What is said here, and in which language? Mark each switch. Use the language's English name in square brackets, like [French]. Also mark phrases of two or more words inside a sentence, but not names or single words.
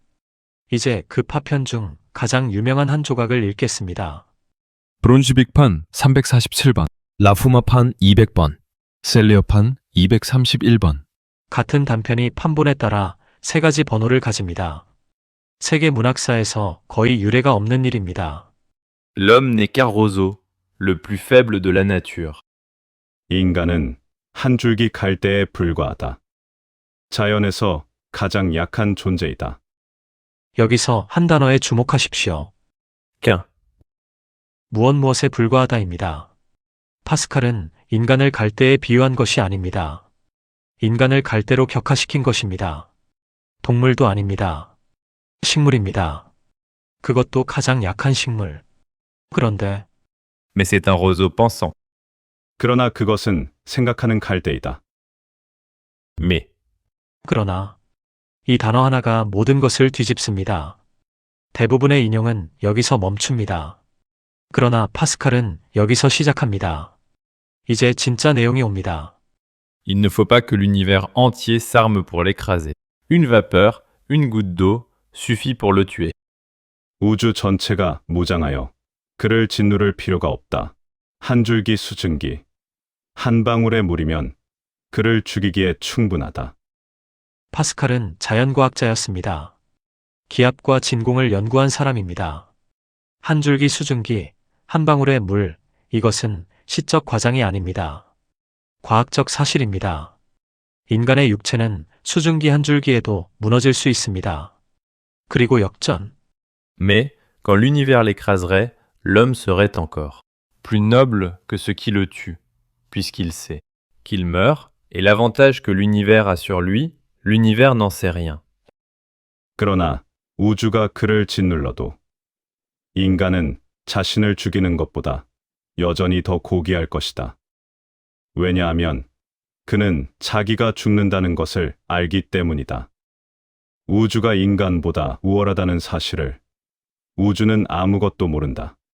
[Korean] 이제 그 파편 중 가장 유명한 한 조각을 읽겠습니다. 브론슈빅판 347번, 라푸마판 200번, 셀리어판 231번. 같은 단편이 판본에 따라 세 가지 번호를 가집니다. 세계 문학사에서 거의 유례가 없는 일입니다. [French] L'homme n'est qu'un roseau, le plus faible de la nature. [Korean] 인간은 한 줄기 갈대에 불과하다. 자연에서 가장 약한 존재이다. 여기서 한 단어에 주목하십시오. [French] Qu'un. [Korean] 무엇에 불과하다입니다. 파스칼은 인간을 갈대에 비유한 것이 아닙니다. 인간을 갈대로 격화시킨 것입니다. 동물도 아닙니다. 식물입니다. 그것도 가장 약한 식물. 그런데 [French] Mais c'est un roseau pensant. [Korean] 그러나 그것은 생각하는 갈대이다. [French] Mais. [Korean] 그러나 이 단어 하나가 모든 것을 뒤집습니다. 대부분의 인용은 여기서 멈춥니다. 그러나 파스칼은 여기서 시작합니다. 이제 진짜 내용이 옵니다. [French] Il ne faut pas que l'univers entier s'arme pour l'écraser. Une vapeur, une goutte d'eau, suffit pour le tuer. [Korean] 우주 전체가 무장하여 그를 짓누를 필요가 없다. 한 줄기 수증기, 한 방울의 물이면 그를 죽이기에 충분하다. 파스칼은 자연과학자였습니다. 기압과 진공을 연구한 사람입니다. 한 줄기 수증기, 한 방울의 물, 이것은 시적 과장이 아닙니다. 과학적 사실입니다. 인간의 육체는 수증기 한 줄기에도 무너질 수 있습니다. 그리고 역전, [French] Mais, quand l'univers l'écraserait, l'homme serait encore plus noble que ce qui le tue, puisqu'il sait qu'il meurt, et l'avantage que l'univers a sur lui, l'univers n'en sait rien. [Korean] 그러나 우주가 그를 짓눌러도 인간은 자신을 죽이는 것보다 여전히 더 고귀할 것이다. 왜냐하면 그는 자기가 죽는다는 것을 알기 때문이다. 우주가 인간보다 우월하다는 사실을 우주는 아무것도 모른다.